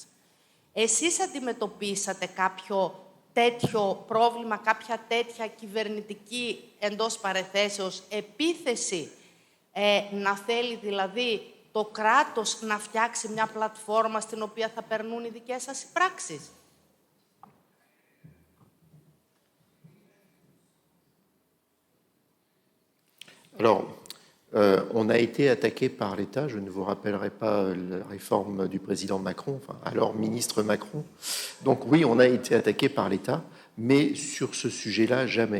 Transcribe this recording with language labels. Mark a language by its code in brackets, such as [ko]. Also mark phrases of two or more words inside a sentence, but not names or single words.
[el] Εσείς αντιμετωπίσατε κάποιο τέτοιο πρόβλημα, κάποια τέτοια κυβερνητική εντός παρενθέσεως επίθεση, να θέλει δηλαδή το κράτος να φτιάξει μια πλατφόρμα στην οποία θα περνούν οι δικές σας οι πράξεις? [fr] Alors, on a été attaqué par l'État, je ne vous rappellerai pas la réforme du président Macron, enfin, alors ministre Macron. Donc oui, on a été attaqué par l'État, mais sur ce sujet-là, jamais.